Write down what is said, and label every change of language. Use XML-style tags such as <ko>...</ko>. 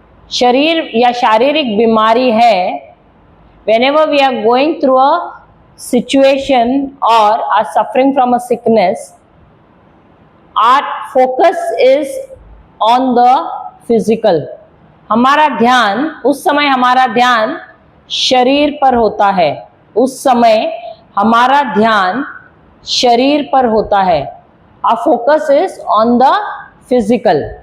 <hi>शरीर या शारीरिक बीमारी है,</hi> <en>whenever we are going through a situation or are suffering from a sickness, our focus is on the physical.</en> <hi>हमारा ध्यान उस समय, हमारा ध्यान शरीर पर होता है, उस समय हमारा ध्यान शरीर पर होता है।</hi> <en>Our focus is on the physical.</en>